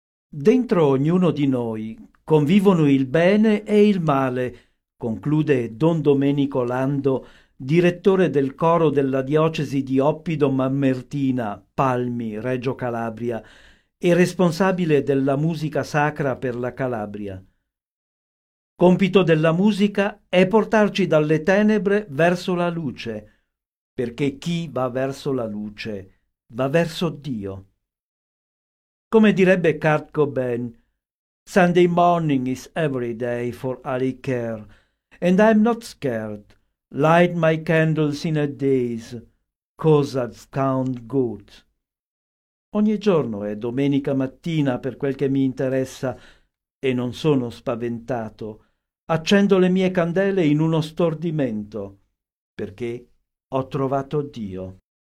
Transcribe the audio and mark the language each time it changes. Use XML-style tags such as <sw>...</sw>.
<it>Dentro ognuno di noi convivono il bene e il male, conclude Don Domenico Lando, direttore del coro della diocesi di Oppido Mamertina, Palmi, Reggio Calabria, e responsabile della musica sacra per la Calabria. Compito della musica è portarci dalle tenebre verso la luce, perché chi va verso la luce va verso Dio. Come direbbe</it> <en>Kurt Cobain, Sunday morning is every day for all I care, and I'm not scared. Light my candles in a daze, cause I've found good.</en> <it>Ogni giorno è domenica mattina per quel che mi interessa e non sono spaventato. Accendo le mie candele in uno stordimento perché ho trovato Dio.</it>